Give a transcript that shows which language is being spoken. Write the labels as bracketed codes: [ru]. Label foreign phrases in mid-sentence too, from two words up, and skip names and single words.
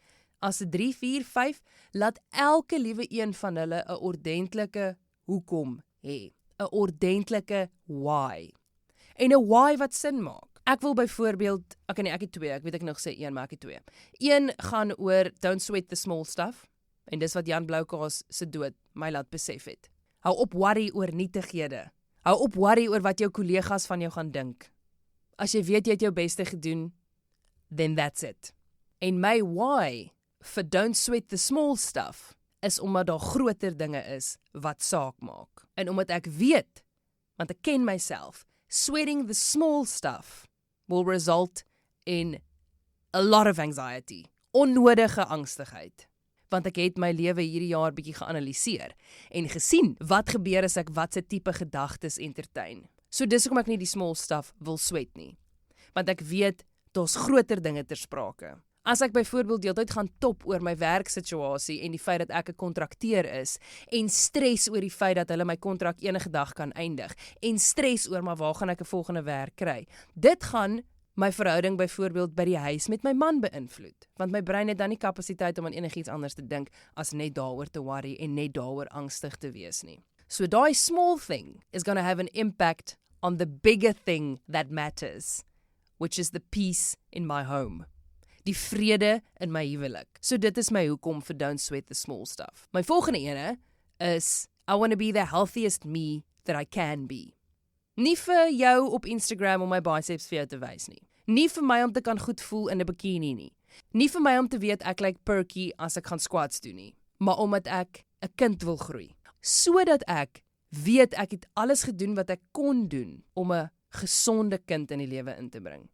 [af] As dit 3, 4, 5, laat elke liewe een van hulle 'n ordentlike hoekom hê. 'n Ordentlike why. En 'n why wat sin maak. Ek wil byvoorbeeld, ek het 2, ek weet ek nog sê 1, maar ek het 2. 1 gaan oor [en] don't sweat the small stuff, [af] en dis wat Jan Bloukaas se dood my laat besef het. Hou op worry oor nietighede. Hou op worry oor wat jou kollegas van jou gaan dink. As jy weet jy het jou beste gedoen, [en] then that's it. [af] En my why vir [en] don't sweat the small stuff [af] is omdat daar groter dinge is wat saak maak. En omdat ek weet, want ek ken myself, [en] sweating the small stuff will result in a lot of anxiety, [af] onnodige angstigheid. Want ek het my lewe hierdie jaar bietjie geanalyseer en gesien wat gebeur as ek watse tipe gedagtes entertain. So dis hoekom ek nie die [en] small stuff [af] wil sweat nie. Want ek weet, daar's groter dinge ter sprake. As ek byvoorbeeld deeltyd gaan top oor my werksituasie en die feit dat ek 'n kontrakteur is en stres oor die feit dat hulle my kontrak enige dag kan eindig en stres oor maar waar gaan ek 'n volgende werk kry. Dit gaan my verhouding byvoorbeeld by die huis met my man beïnvloed, want my brein het dan nie kapasiteit om aan enigiets anders te dink as net daaroor te worry en net daaroor angstig te wees nie. So daai [en] small thing is going to have an impact on the bigger thing that matters, which is the peace in my home. [af] Die vrede in my huwelik. So dit is my hoekom vir [en] don't sweat the small stuff. [af] My volgende ene is [en] I want to be the healthiest me that I can be. [af] Nie vir jou op Instagram om my biceps vir jou te wys nie. Nie vir my om te kan goed voel in 'n bikini nie. Nie vir my om te weet ek lyk perky as ek gaan squats doen nie. Maar omdat ek 'n kind wil groei. Sodat ek weet ek het alles gedoen wat ek kon doen om 'n gesonde kind in die lewe in te bring.